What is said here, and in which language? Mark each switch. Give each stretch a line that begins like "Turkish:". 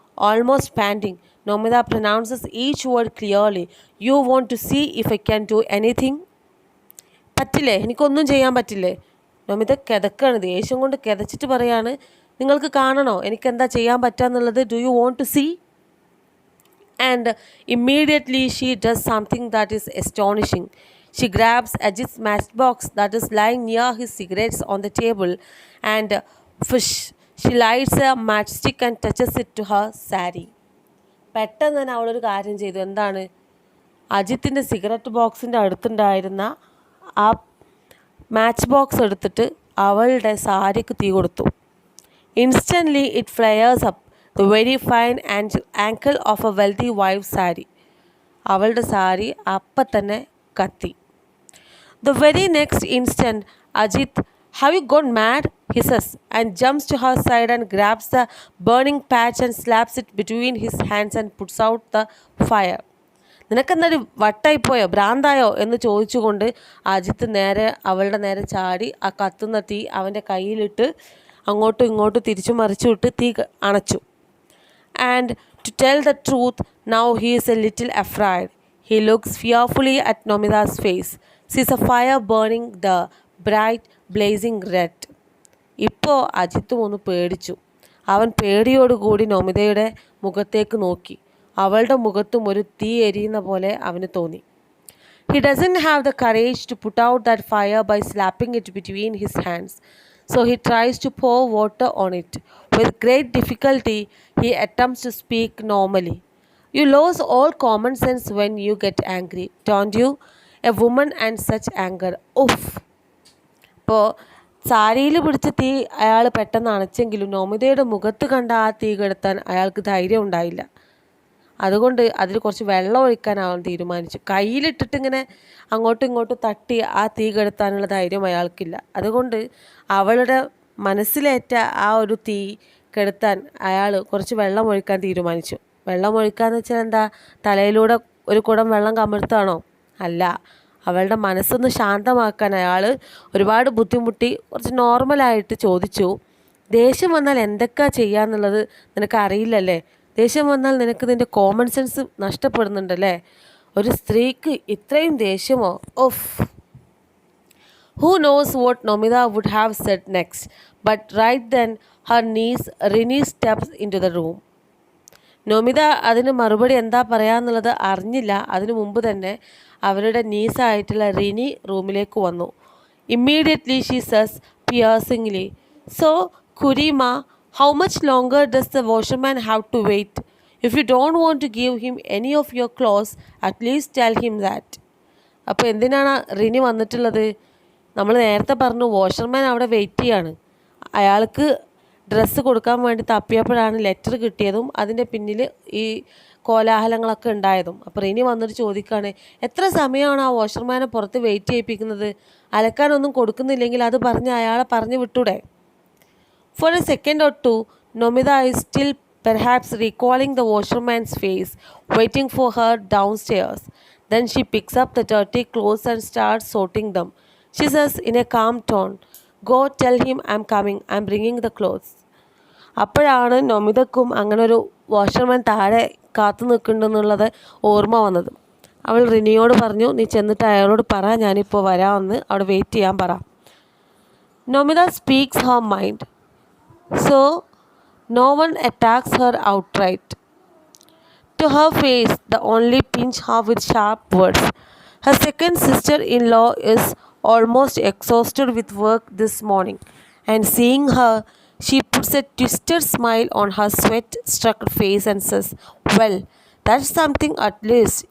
English: Almost panting, Nomida pronounces each word clearly. You want to see if I can do anything?
Malayalam: പറ്റില്ലേ, എനിക്കൊന്നും ചെയ്യാൻ പറ്റില്ലേ? നോമിത കിതക്കാണ്, ദേഷ്യം കൊണ്ട് കിതച്ചിട്ട് പറയാണ്, നിങ്ങൾക്ക് കാണണോ എനിക്കെന്താ ചെയ്യാൻ പറ്റാന്നുള്ളത്?
English: Do you want to see? And immediately she does something that is astonishing. She grabs Ajit's match box that is lying near his cigarettes on the table and she lights a matchstick and touches it to her saree.
Malayalam: പെട്ടെന്ന് തന്നെ അവളൊരു കാര്യം ചെയ്തു. എന്താണ്? അജിത്തിൻ്റെ cigarette ബോക്സിൻ്റെ അടുത്തുണ്ടായിരുന്ന ആ match box എടുത്തിട്ട് അവളുടെ സാരിക്ക് തീ കൊടുത്തു.
English: Instantly it flares up, the very fine ankle of a wealthy wife's saree.
Malayalam: അവളുടെ സാരി അപ്പം തന്നെ കത്തി.
English: The very next instant, Ajit, have you gone mad? He says, and jumps to her side and grabs the burning patch and slaps it between his hands and puts out the fire.
Malayalam: നിനക്കെന്നൊരു വട്ടായിപ്പോയോ, ഭ്രാന്തായോ എന്ന് ചോദിച്ചുകൊണ്ട് അജിത്ത് അവളുടെ നേരെ ചാടി ആ കത്തുന്ന തീ അവൻ്റെ കയ്യിലിട്ട് അങ്ങോട്ടും ഇങ്ങോട്ടും തിരിച്ചു മറിച്ചു വിട്ട് തീ അണച്ചു.
English: And to tell the truth, now he is a little afraid. He looks fearfully at Nomita's face. Sees a fire burning the bright blazing red.
Malayalam: ഇപ്പോൾ അജിത്തും ഒന്ന് പേടിച്ചു. അവൻ പേടിയോടുകൂടി നൊമിതയുടെ മുഖത്തേക്ക് നോക്കി. അവളുടെ മുഖത്തും ഒരു തീ എരിയുന്ന പോലെ അവന് തോന്നി.
English: He doesn't have the courage to put out that fire by slapping it between his hands. So he tries to pour water on it. With great difficulty, he attempts to speak normally. You lose all common sense when you get angry, don't you? A woman and such anger. Oof.
Malayalam: ഇപ്പോൾ സാരിയിൽ പിടിച്ച തീ അയാൾ പെട്ടെന്ന് അണച്ചെങ്കിലും നോമിതയുടെ മുഖത്ത് കണ്ട ആ തീ കെടുത്താൻ അയാൾക്ക് ധൈര്യം ഉണ്ടായില്ല. അതുകൊണ്ട് അതിൽ കുറച്ച് വെള്ളം ഒഴിക്കാൻ അവൻ തീരുമാനിച്ചു. കയ്യിലിട്ടിട്ട് ഇങ്ങനെ അങ്ങോട്ടും ഇങ്ങോട്ടും തട്ടി ആ തീ കെടുത്താനുള്ള ധൈര്യം അയാൾക്കില്ല. അതുകൊണ്ട് അവളുടെ മനസ്സിലേറ്റ ആ ഒരു തീ കെടുത്താൻ അയാൾ കുറച്ച് വെള്ളം ഒഴിക്കാൻ തീരുമാനിച്ചു. വെള്ളം ഒഴിക്കാന്ന് വെച്ചാൽ എന്താ, തലയിലൂടെ ഒരു കുടം വെള്ളം കമഴ്ത്താണോ? അല്ല, അവളുടെ മനസ്സൊന്ന് ശാന്തമാക്കാൻ അയാൾ ഒരുപാട് ബുദ്ധിമുട്ടി കുറച്ച് നോർമലായിട്ട് ചോദിച്ചു, ദേഷ്യം വന്നാൽ എന്തൊക്കെയാ ചെയ്യാന്നുള്ളത് നിനക്ക് അറിയില്ലല്ലേ? ദേഷ്യം വന്നാൽ നിനക്ക് നിൻ്റെ കോമൺ സെൻസ് നഷ്ടപ്പെടുന്നുണ്ടല്ലേ? ഒരു സ്ത്രീക്ക് ഇത്രയും ദേഷ്യമോ? Of.
English: Who knows what Nomida would have said next, but right then her niece Rini steps into the room.
Malayalam: Nomita അതിന് മറുപടി എന്താ പറയാന്നുള്ളത് അറിഞ്ഞില്ല. അതിനു മുമ്പ് തന്നെ അവരുടെ നീസായിട്ടുള്ള റിനി റൂമിലേക്ക് വന്നു.
English: Immediately she says piercingly, so Kurima, how much longer does the washerman have to wait? If you don't want to give him any of your clothes at least tell him that.
Malayalam: അപ്പോൾ എന്തിനാണ് റിനി വന്നിട്ടുള്ളത്? നമ്മൾ നേരത്തെ പറഞ്ഞു വാഷർമാൻ അവിടെ വെയിറ്റ് ചെയ്യാണ്. അയാൾക്ക് ഡ്രസ്സ് കൊടുക്കാൻ വേണ്ടി തപ്പിയപ്പോഴാണ് ലെറ്റർ കിട്ടിയതും അതിൻ്റെ പിന്നിൽ ഈ കോലാഹലങ്ങളൊക്കെ ഉണ്ടായതും. അപ്പോൾ റിനി വന്നിട്ട് ചോദിക്കുകയാണ്, എത്ര സമയമാണ് ആ വാഷർമാനെ പുറത്ത് വെയിറ്റ് ചെയ്യിപ്പിക്കുന്നത്? അലക്കാനൊന്നും കൊടുക്കുന്നില്ലെങ്കിൽ അത് പറഞ്ഞ് അയാളെ പറഞ്ഞു വിട്ടൂടെ?
English: For a second or two, Nomida is still perhaps recalling the washerman's face, waiting for her downstairs. Then she picks up the dirty clothes and starts sorting them. She says in a calm tone, "Go tell him I'm coming. I'm bringing the clothes."
Malayalam: അപ്പോഴാണ് നൊമിതക്കും അങ്ങനെ ഒരു washerman താഴെ കാത്തു നിൽക്കുന്നുണ്ടെന്നുള്ളത് ഓർമ്മ വന്നത്. അവൾ റിനിയോട് പറഞ്ഞു, നീ ചെന്നിട്ട് അയാളോട് പറ ഞാനിപ്പോൾ വരാമെന്ന്, അവിടെ വെയിറ്റ് ചെയ്യാൻ പറ.
English: Nomita speaks her mind, so no one attacks her outright. To her face, the only pinch her with sharp words. Her second sister-in-law is almost exhausted with work this morning, and seeing her, she puts a twisted smile on her sweat-struck face and says, "Well, that's something at least.